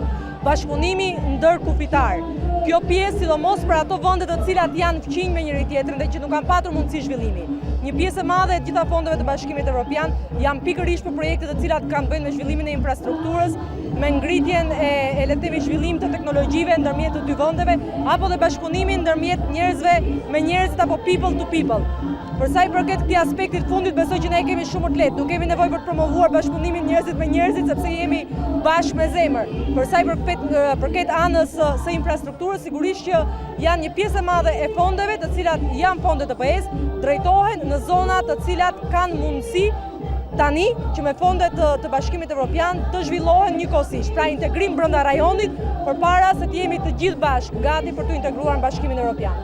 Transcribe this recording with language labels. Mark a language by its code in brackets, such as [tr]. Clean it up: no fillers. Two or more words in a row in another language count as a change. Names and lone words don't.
[sq] Bashkëpunimi ndërkufitar. Kjo pjesë sidomos për ato vende të cilat janë fqinj me njëri tjetrin dhe që nuk kanë patur mundësi zhvillimi. Një pjesë e madhe e gjitha fondeve të Bashkimit Evropian janë pikërisht për projekte të cilat kanë të bëjnë me zhvillimin e infrastrukturës, me ngritjen e le të themi zhvillim të teknologjive ndërmjet të dy vendeve, apo dhe bashkëpunimin ndërmjet njerëzve me njerëzit apo [en] people to people. [sq] Për sa i përket këtij aspektit fundit, besoj që ne kemi shumë të lehtë, nuk kemi nevojë për të promovuar bashkëpunimin njerëzit me njerëzit sepse jemi bashkë me zemër. Për sa i përket anës së infrastrukturës, sigurisht që janë një pjesë e madhe e fondeve, të cilat janë fonde të BE-s, drejtohen në zona të cilat kanë mundësi tani që me fondet të Bashkimit Evropian të zhvillohen njëkohësisht, pra integrim brenda rajonit, përpara se të jemi të gjithë bashkë gati për të integruar në Bashkimin Evropian.